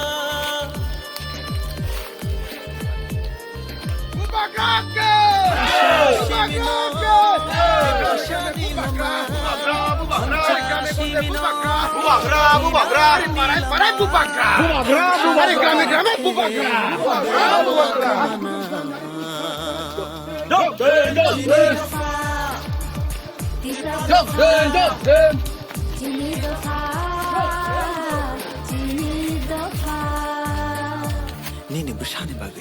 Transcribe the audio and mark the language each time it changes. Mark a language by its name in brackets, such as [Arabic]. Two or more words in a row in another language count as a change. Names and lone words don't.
[Kok Borok] বুবাগ্রাকে diprashani lama [Bangla] বুবাগ্রা পাড়ায় বুবাগ্রা আরে গ্রামে গ্রামে বুবাগ্রা [Kok Borok] Nini bushani bagai